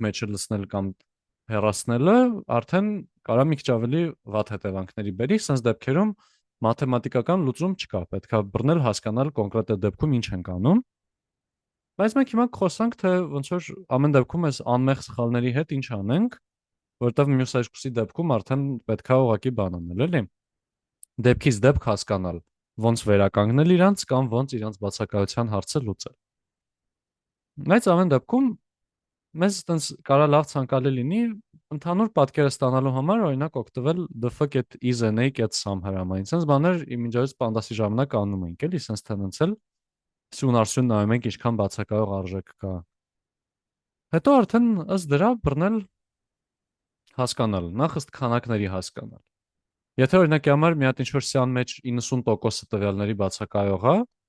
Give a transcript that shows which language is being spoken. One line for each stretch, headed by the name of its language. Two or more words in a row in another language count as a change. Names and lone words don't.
Armenian: մեջը լցնել կամ հեռացնելը արդեն կարա մի քիչ ավելի վատ հետևանքների բերի, ասես դեպքերում մաթեմատիկական լուծում չկա, պետքա բռնել հասկանալ կոնկրետ այդ դեպքում ինչ են անում։ Բայց մենք հիմա կխոսանք, թե ոնց որ ամեն դեպքում այս անմեղ սխալների հետ ինչ անենք, որտեղ մյուս երկուսի դեպքում արդեն պետքա ուղակի բան անել, էլի։ Դեպքից դեպք հասկանալ, ոնց վերականգնել իրանց կամ ոնց իրանց բացակայության հարցը լուծել։ Բայց ամեն դեպքում մեզ այտենց կարա լավ ցանկալի լինի ընդհանուր պատկերը ստանալու համար օրինակ օգտվել df.is.na.sum հրամայից։ Սենց բաներ իմիջիայից պանդասի ժամանակ անում ենք, էլի, սենց թենցել սյուն արսյուն նայում ենք ինչքան բացակայող արժեք կա։ Հետո արդեն ըստ դրա բռնել հասկանալ, նախ ըստ քանակների հասկանալ։ Եթե օրինակի համար մի հատ ինչ-որ սյան մեջ 90% տվյալների բացակայող է,